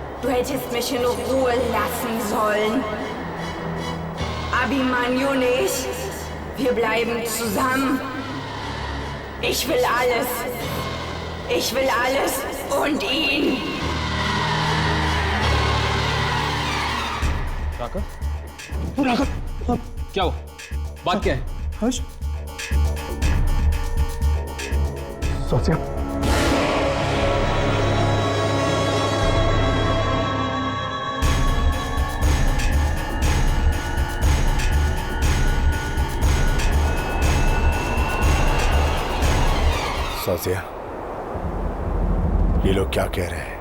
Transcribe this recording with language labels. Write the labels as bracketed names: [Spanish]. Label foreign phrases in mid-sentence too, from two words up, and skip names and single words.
[German] hättest mich in Ruhe lassen sollen. Abhimanyu nicht. Wir bleiben zusammen. Ich will alles. Ich will alles und ihn. [Hindi] राघव? राघव, क्या हुआ? बात क्या है? हर्ष? सोचिए सौसिया, ये लोग क्या कह रहे हैं?